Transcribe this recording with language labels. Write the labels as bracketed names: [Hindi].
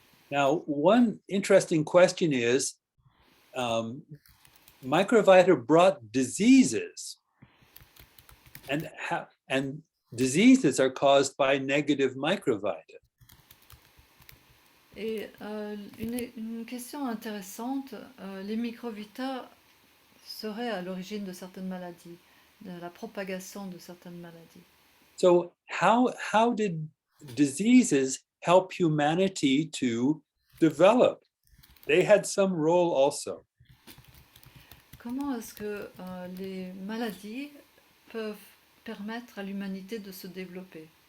[English] Now, one interesting question is, Microvita brought diseases, and diseases are caused by negative microvita. [French] Et une question intéressante, les microvita seraient à l'origine de certaines maladies, de la propagation de certaines maladies. [English] So how did diseases help humanity to develop? They had some role also. [French] Comment est-ce que les maladies peuvent permettre à l'humanité de se développer?